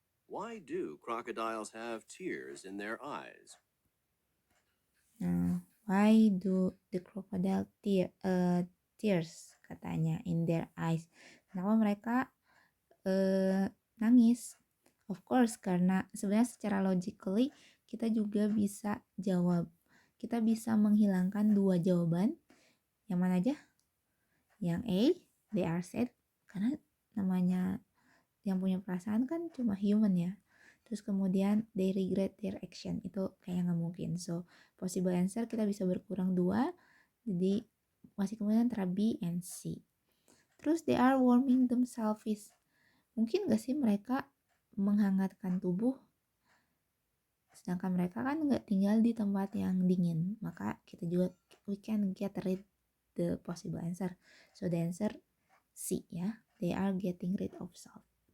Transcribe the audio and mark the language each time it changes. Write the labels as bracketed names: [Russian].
[English] Why do crocodiles have tears in their eyes? Nah, why do the crocodile tears katanya in their eyes? [Indonesian] Kenapa mereka nangis? [English] Of course, [Indonesian] karena sebenarnya secara logically kita juga bisa jawab. Kita bisa menghilangkan dua jawaban. Yang mana aja? Yang A, [English] they are sad, [Indonesian] karena namanya yang punya perasaan kan cuma human ya. Terus kemudian [English] they regret their action, [Indonesian] itu kayak nggak mungkin. [English] So possible answer [Indonesian] kita bisa berkurang dua, jadi masih kemudian antara B and C. [English] Terus they are warming themselves. [Indonesian] Mungkin gak sih mereka menghangatkan tubuh, sedangkan mereka kan nggak tinggal di tempat yang dingin. Maka kita juga [English] we can get rid the possible answer. So the answer C ya, they are getting rid of salt.